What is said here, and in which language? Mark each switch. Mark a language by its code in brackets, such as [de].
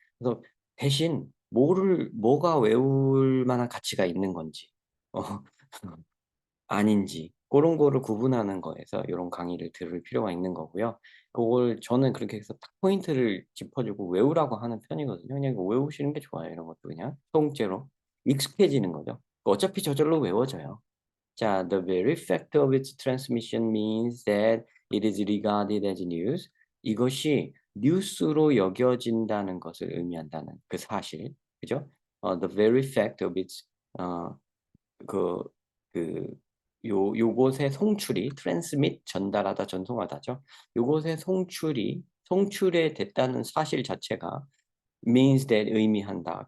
[ko] 그래서 대신 뭐가 외울 만한 가치가 있는 건지 어 아닌지 그런 거를 구분하는 거에서 이런 강의를 들을 필요가 있는 거고요. 그걸 저는 그렇게 해서 딱 포인트를 짚어 주고 외우라고 하는 편이거든요. 그냥 이거 외우시는 게 좋아요, 이런 것도 그냥 통째로. 익숙해지는 거죠. 어차피 저절로 외워져요. [en] 자, the very fact of its transmission means that it is regarded as news. [ko] 이것이 뉴스로 여겨진다는 것을 의미한다는 그 사실. 그죠? [en] The very fact of its [ko] 어 그 그 요것의 송출이 transmit 전달하다, 전송하다죠. 요것의 송출이 됐다는 사실 자체가 means that 의미한다.